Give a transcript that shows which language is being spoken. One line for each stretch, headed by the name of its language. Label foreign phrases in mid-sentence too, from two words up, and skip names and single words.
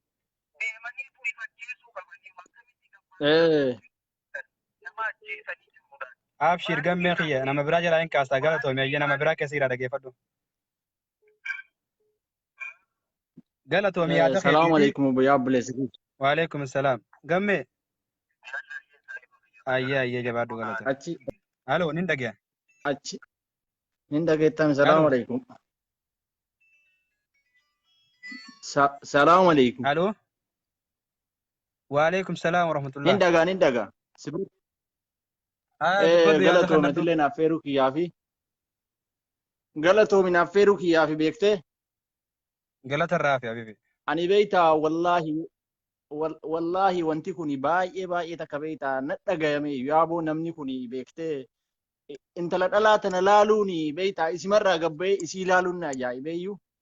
Oromo: Abshir gamme khiyya nama biraa jalaa hin kaasta galatoome ayya nama biraa keessa dhaggeeffadhu. Galatoome yaada keetiif.
Arabic: السلام عليكم
Oromo: biyya abbuleessi.
Arabic: وعليكم السلام.
Oromo: Gamme. Ayya jabaadhu galatoome. Achi. Halo nin dhagaya. Achi. Nin dhagayettami
Arabic: السلام عليكم. السلام عليكم.
Oromo: Halo.
Arabic: وعليكم السلام ورحمة الله.
Oromo: Nin dhaga. Galatoome tillee naaf feeruu kiyyaafi. Galatoome naaf feeruu kiyyaafi beektee. Galata raafi habibi. Ani beeytaa wallahi wanti kuni baay'ee takka beeytaa na dhagayame yaaboo namni kuni beektee intala dhalaa tana laaluuni beeytaa isimarraa gabbee isii laaluun na ajaa'ibeeyyuu.